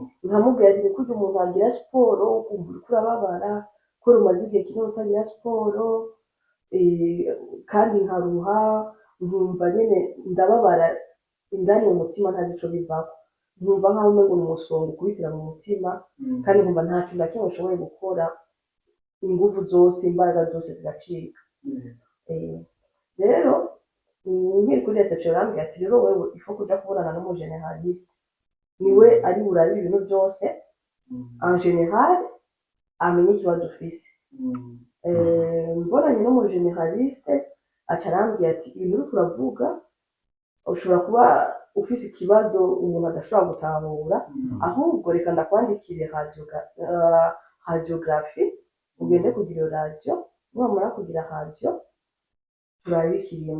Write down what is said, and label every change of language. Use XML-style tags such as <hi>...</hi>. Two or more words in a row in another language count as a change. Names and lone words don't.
<rn>Nkamubwira ati kurya umuntu agira siporo ukumva uriko urababara, ko rumaze igihe kinini utagira siporo, kandi nkaruha, nkumva nyine ndababara indani mu mutima nta gico bivako. Nkumva nkaho umengo ni umusonga ukubitira mu mutima, kandi nkumva nta kintu na kimwe nshoboye gukora, inguvu zose, imbaraga zose zigacika. Rero nkiri kuri reception arambwira ati rero wewe ifo kuja kubonana n'umugeneraliste, niwe ari burabe ibintu byose</rn> <fr>en general,</fr> <rn>amenye ikibazo ufise. Mbonanye n'umugeneraliste aca arambwira ati ibintu uriko uravuga ushobora kuba ufise ikibazo umuntu adashobora gutahura, ahubwo reka ndakwandikire radiographie, ugende kugira iyo radio, numara kugira radio turabikirimo.</rn>